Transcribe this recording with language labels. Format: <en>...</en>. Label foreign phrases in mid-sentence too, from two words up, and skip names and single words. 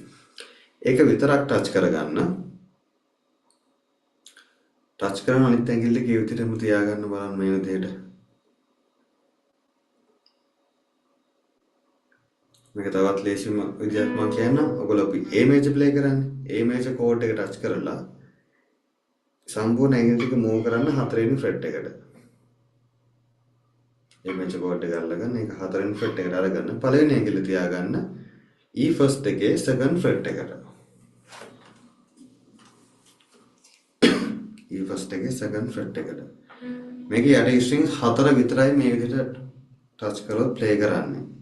<si>ඒක විතරක් ටච් කරගන්න. ටච් කරන අනිත් ඇඟිල්ල කී විදිහටම තියාගන්න බලන්න මේ විදිහට. මේක තවත් ලේසිම විදිහක් මම කියන්නම්. ඔයගොල්ලෝ අපි A major play කරන්නේ. A major chord එක ටච් කරලා සම්පූර්ණ ඇඟිලි ටික move කරන්න හතරවෙනි fret එකට. A major chord එක අල්ලගන්න ඒක හතරවෙනි fret එකට අරගන්න. පළවෙනි ඇඟිල්ල තියාගන්න E first එකේ</si> <en>second fret</en> <si>එකට. E first එකේ</si> <en>second fret</en> <si>එකට. මේකේ යට strings 4 විතරයි මේ විදිහට ටච් කරලා play කරන්නේ.</si>